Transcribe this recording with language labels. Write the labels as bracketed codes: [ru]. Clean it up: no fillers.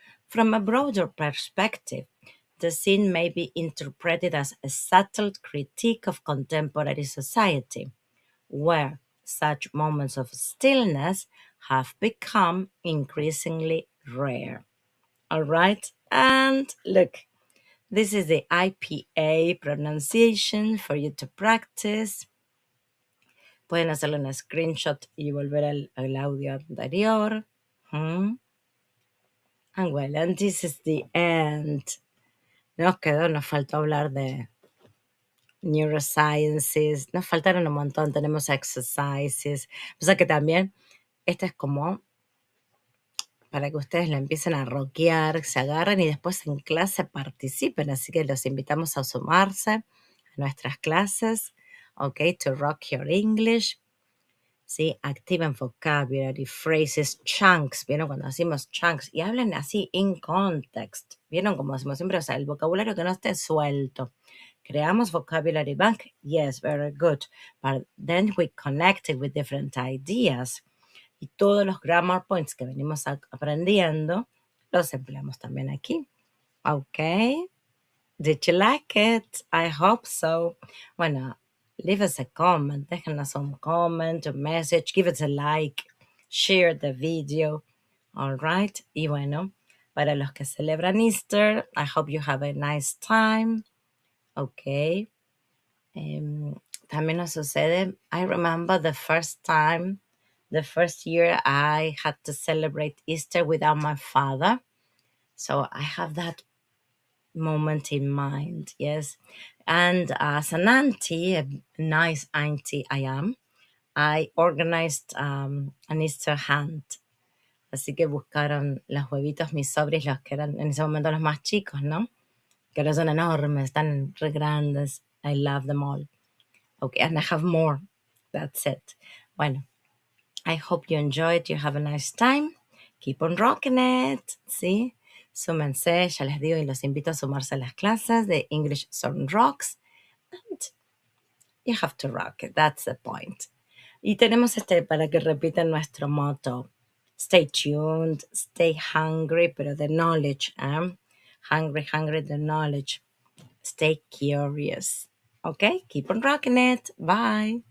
[en] From a broader perspective, the scene may be interpreted as a subtle critique of contemporary society, where such moments of stillness have become increasingly rare. All right, and look, this is the IPA pronunciation for you to practice. [es] Pueden hacerle un screenshot y volver al audio anterior. Hmm. [en] And well, and this is the end. [es] Nos faltó hablar de neurosciences, nos faltaron un montón, tenemos exercises. O sea que también, esta es como para que ustedes la empiecen a rockear, se agarren y después en clase participen. Así que los invitamos a sumarse a nuestras clases, ¿ok? [en] To rock your English. [es] ¿Sí? Activen [en] vocabulary, phrases, chunks. [es] ¿Vieron cuando decimos chunks? Y hablan así [en] in context. [es] ¿Vieron como decimos siempre? O sea, el vocabulario que no esté suelto, Creamos [en] vocabulary bank. Yes, very good. But then we connected with different ideas. [es] Y todos los grammar points que venimos aprendiendo los empleamos también aquí. [en] Okay. Did you like it? I hope so. Bueno, leave us a comment. [es] Déjenos un comment, [en] a message, give us a like, share the video. All right. [es] Y bueno, para los que celebran [en] Easter, I hope you have a nice time. Okay. [es] También nos sucede, [en] I remember the first time, the first year I had to celebrate Easter without my father. So I have that moment in mind, yes. And as an auntie, a nice auntie I am, I organized an Easter hunt. [es] Así que buscaron los huevitos mis sobris, los que eran en ese momento los más chicos, ¿no? Que ahora son enormes, están re grandes. [en] I love them all. Okay, and I have more. That's it. Bueno, I hope you enjoyed. You have a nice time. Keep on rocking it. ¿Sí? [es] Súmense, ya les digo, y los invito a sumarse a las clases de English Song Rocks. [en] And you have to rock it. That's the point. [es] Y tenemos para que repitan nuestro motto. [en] Stay tuned, stay hungry, pero the knowledge. Hungry, hungry, the knowledge. Stay curious. Okay? Keep on rocking it. Bye.